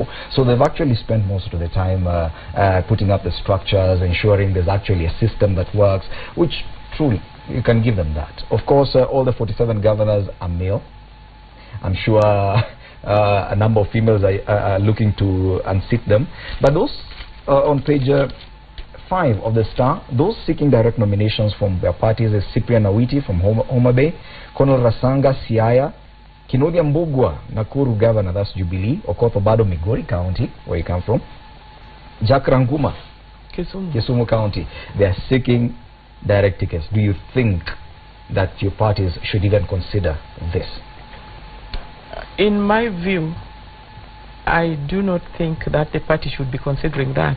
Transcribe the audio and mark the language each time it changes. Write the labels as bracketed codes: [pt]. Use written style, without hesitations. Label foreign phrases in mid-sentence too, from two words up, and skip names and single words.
[en] So they've actually spent most of the time putting up the structures, ensuring there's actually a system that works, which truly, you can give them that. Of course, all the 47 governors are male. I'm sure a number of females are looking to unseat them. But those on page 5 of the Star, those seeking direct nominations from their parties is Cyprian Awiti from Homa Bay, Colonel Rasanga Siaya, Kinodia Mbugua, Nakuru Governor, that's Jubilee, Okoth Obado, Migori County, where you come from, Jack Ranguma, Kisumu County. They are seeking direct tickets. Do you think that your parties should even consider this? In my view, I do not think that the party should be considering that.